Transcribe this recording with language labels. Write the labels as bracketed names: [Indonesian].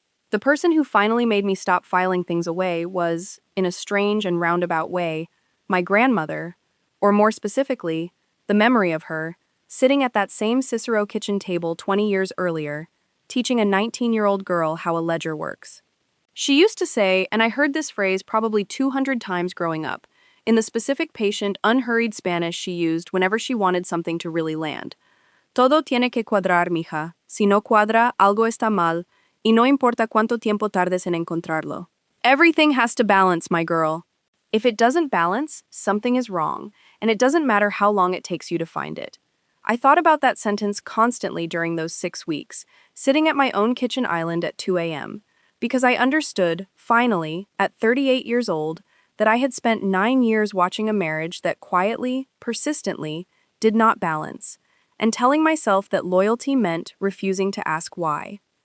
[English] The person who finally made me stop filing things away was, in a strange and roundabout way, my grandmother, or more specifically, the memory of her, sitting at that same Cicero kitchen table 20 years earlier, teaching a 19-year-old girl how a ledger works. She used to say, and I heard this phrase probably 200 times growing up, in the specific patient, unhurried Spanish she used whenever she wanted something to really land. [Spanish] Todo tiene que cuadrar, mija. Si no cuadra, algo está mal, y no importa cuánto tiempo tardes en encontrarlo. [English] Everything has to balance, my girl. If it doesn't balance, something is wrong, and it doesn't matter how long it takes you to find it. I thought about that sentence constantly during those 6 weeks, sitting at my own kitchen island at 2 a.m., because I understood, finally, at 38 years old, that I had spent 9 years watching a marriage that quietly, persistently, did not balance, and telling myself that loyalty meant refusing to ask why.